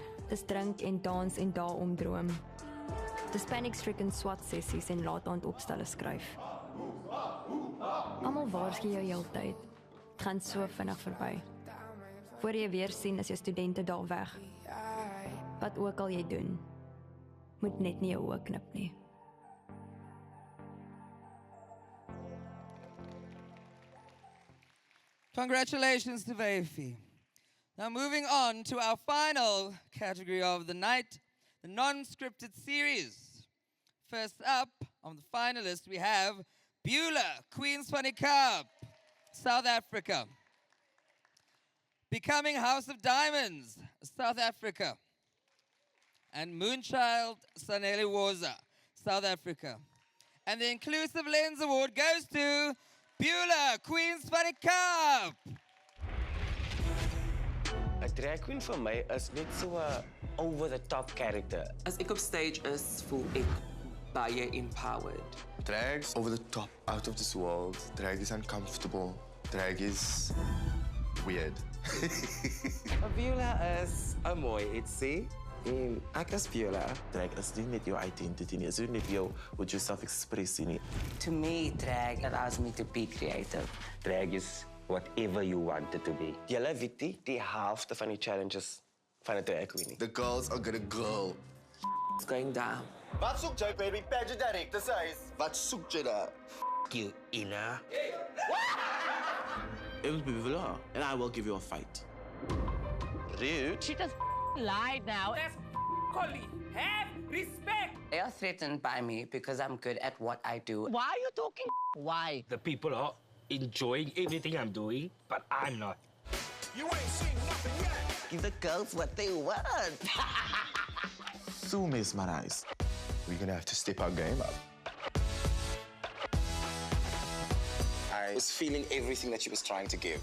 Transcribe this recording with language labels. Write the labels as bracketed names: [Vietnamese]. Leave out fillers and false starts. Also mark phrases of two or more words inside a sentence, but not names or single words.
[Afrikaans] Dis drink en dans en daarom droom. Dis panic-stricken SWAT sessies en laat-aand opstelle skryf. Almal waarsku jou heeltyd. Dit gaan so vinnig verby. Voor jy weer sien is jou studente daar weg. Wat ook al jy doen, moet net nie jou oë knip nie. [English] Congratulations to Vaifi. Now moving on to our final category of the night, the non-scripted series. First up, on the finalists, we have Beulah, Queen's Funny Cup, South Africa. Becoming House of Diamonds, South Africa. And Moonchild Sanele Woza, South Africa. And the Inclusive Lens Award goes to Beulah, Queen's Funny Cup. [Afrikaans] 'n drag queen vir my is net so 'n [English] over-the-top character. [Afrikaans] As ek op stage is, voel ek baie empowered. [English] Drag's over the top, out of this world. Drag is uncomfortable. Drag is weird. [Afrikaans] Beulah is 'n mooi ietsie. Ek is Beulah. Drag is nie net jou identity nie, is nie jou wat jy self-express nie. [English] To me, drag allows me to be creative. Drag is whatever you want it to be. [Afrikaans] Julle weet die helfte van die challenges van 'n drag queen. [English] The girls are gonna go. It's going down. [Afrikaans] Wat soek jy, [English] baby? Pageant director size. [Afrikaans] Wat soek jy daar? [English] You Ina. It will be Beulah, and I will give you a fight. Rude. She just lied now. That's Collie. Have respect. They are threatened by me because I'm good at what I do. Why are you talking? Why? The people are enjoying everything I'm doing, but I'm not. You ain't seen nothing yet. Give the girls what they want. So mesmerized. We're gonna have to step our game up. I was feeling everything that she was trying to give.